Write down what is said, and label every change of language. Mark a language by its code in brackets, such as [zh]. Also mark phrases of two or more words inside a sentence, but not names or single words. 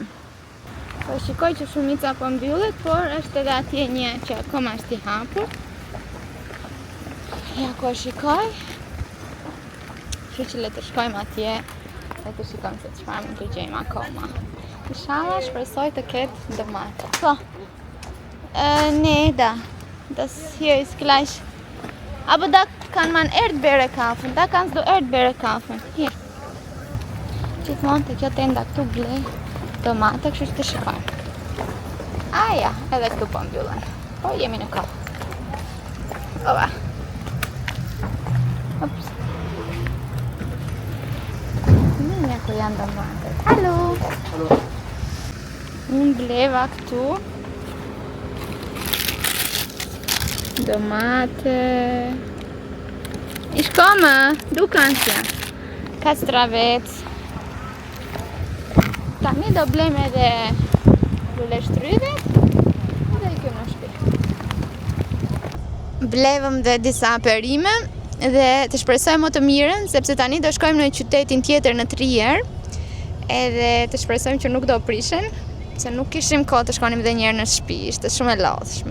[sq] Po shikoj që shumica po mbyllet, por është edhe atje një që akoma është i hapur. Ja ko shikoj. Kështu që le të shkojmë atje dhe të shikojmë se çfarë mund të gjejmë akoma. Inshallah shpresoj të ketë domate. Po. [de] Nee, das hier ist gleich. Aber da kann man Erdbeere kaufen. Da kannst du Erdbeere kaufen. Hier. [sq] Gjithmonë të kjo tenda këtu blej domate, kështu që të shikojmë. Ja, edhe këtu po mbyllen. Po jemi në kohë. Opa. Ops. Ku janë domate. Halo. Unë bleva këtu domate. [de] Ich komme, du kannst ja. [sq] Kastravec. Tani do blem edhe lule shtrydhet dhe i kjo në shtëpi. Blevëm dhe disa perime dhe të shpresoj më të mirën, sepse tani do shkojmë në qytetin tjetër në Trier, edhe të shpresojmë që nuk do prishen, se nuk kishim kohë të shkonim dhe njerë në shtëpi, ishte shumë e lodhshme.